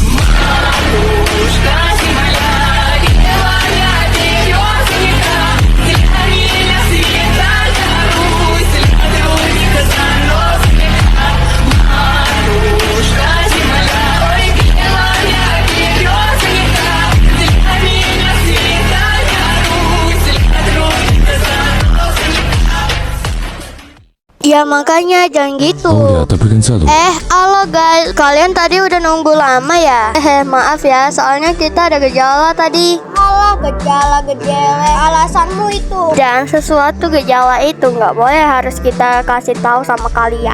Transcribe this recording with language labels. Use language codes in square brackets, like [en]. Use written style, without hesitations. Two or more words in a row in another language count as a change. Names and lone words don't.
[ru] Матушка земля, белая березонька, для меня света Русь, для других заносчика. Матушка земля, ой, белая березонька, для меня света Русь, для других заносчика. [id] Ya makanya jangan gitu. Oh ya, tapi kan satu. Halo guys, kalian tadi udah nunggu lama ya? Maaf ya, soalnya kita ada gejala tadi. Alah, gejala, alasanmu itu. Dan sesuatu gejala itu nggak boleh harus kita kasih tahu sama kalian.